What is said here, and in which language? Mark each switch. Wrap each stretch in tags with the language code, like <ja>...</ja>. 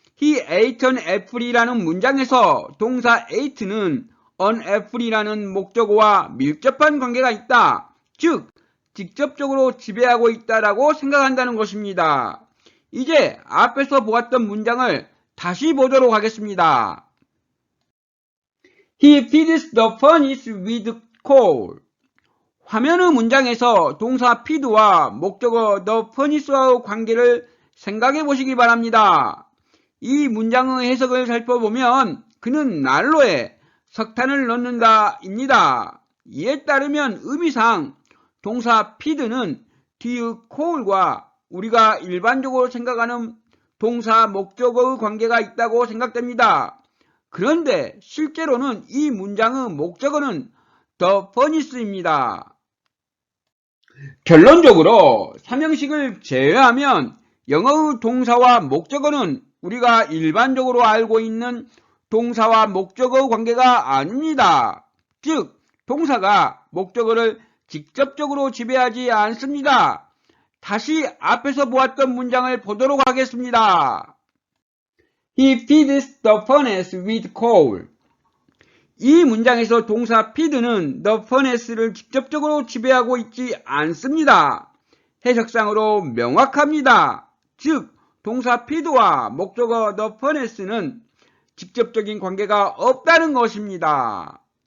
<en>He ate an apple</en> <ko>이라는 문장에서 동사 ate는 an apple이라는 목적어와 밀접한 관계가 있다. 즉, 직접적으로 지배하고 있다라고 생각한다는 것입니다. 이제 앞에서 보았던 문장을 다시 보도록 하겠습니다.</ko> <en>He feeds the furnace with coal.</en> <ko>화면의 문장에서 동사 feed와 목적어 the furnace와의 관계를 생각해 보시기 바랍니다. 이 문장의 해석을 살펴보면 그는 난로에 석탄을 넣는다입니다. 이에 따르면 의미상 동사 feed는 뒤의 coal과 우리가 일반적으로 생각하는 동사 목적어의 관계가 있다고 생각됩니다. 그런데 실제로는 이 문장의 목적어는 the furnace입니다. 결론적으로 삼형식을 제외하면 영어의 동사와 목적어는 우리가 일반적으로 알고 있는 동사와 목적어의 관계가 아닙니다. 즉, 동사가 목적어를 직접적으로 지배하지 않습니다. 다시 앞에서 보았던 문장을 보도록 하겠습니다.</ko> <en>He feeds the furnace with coal.</en> <ko>이 문장에서 동사 feed는 the furnace를 직접적으로 지배하고 있지 않습니다. 해석상으로 명확합니다. 즉, 동사 feed와 목적어 the furnace는 직접적인 관계가 없다는 것입니다.</ko>